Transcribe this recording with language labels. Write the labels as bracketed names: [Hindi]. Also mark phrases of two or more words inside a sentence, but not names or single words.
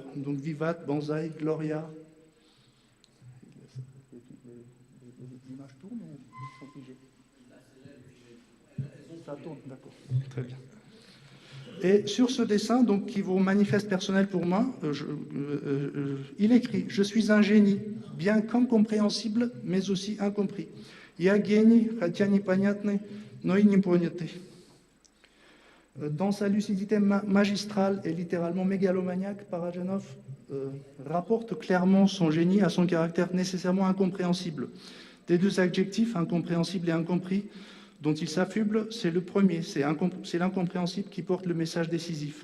[French] Donc Vivat, Banzai, Gloria. Les images tournent ou sont figées? Ça tourne, d'accord. Très bien. Et sur ce dessin, donc, qui vaut manifeste personnel pour moi, il écrit « Je suis un génie, bien qu'incompréhensible, mais aussi incompris. [Russian] Я гений, хотя непонятный, но и непонятый». [French] Dans sa lucidité magistrale et littéralement mégalomaniaque, Parajanov rapporte clairement son génie à son caractère nécessairement incompréhensible. Des deux adjectifs, incompréhensible et incompris, dont il s'affuble, c'est le premier, c'est l'incompréhensible qui porte le message décisif.